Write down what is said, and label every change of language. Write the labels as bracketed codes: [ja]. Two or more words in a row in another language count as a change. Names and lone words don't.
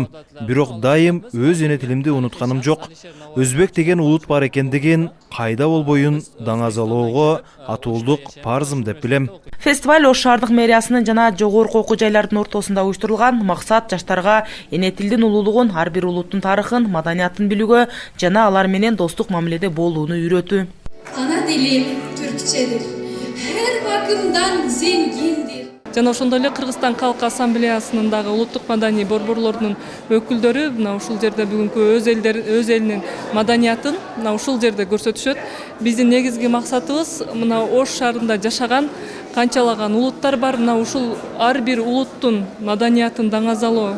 [ky] Бирок дайым өз эне тилимди унутканым жок. Өзбек деген улут бар экендигин кайда болбоюн даңазалоого атуулдук парзым деп билем. Фестиваль Ош шаардык мэриясынын жана жогорку окуу жайлардын ортосунда уюштурулган. Максат жаштарга эне тилдин улуулугун, ар бир улуттун тарыхын, маданиятын билүүгө жана алар менен достук мамиледе болууну үйрөтүү. [tr] Ana dilim Türkçedir. Her bakımdan zengindir. [ky] Жана ошондой эле Кыргызстан Калк Ассамблеясынын дагы улуттук маданий борборлорунун өкүлдөрү мына ушул жерде бүгүнкү өз элинин маданиятын мына ушул жерде көрсөтүшөт. Биздин негизги максатыбыз мына Ош шаарында жашаган канчалаган улуттар бар, мына ушул ар бир улуттун маданиятын даңазалоо.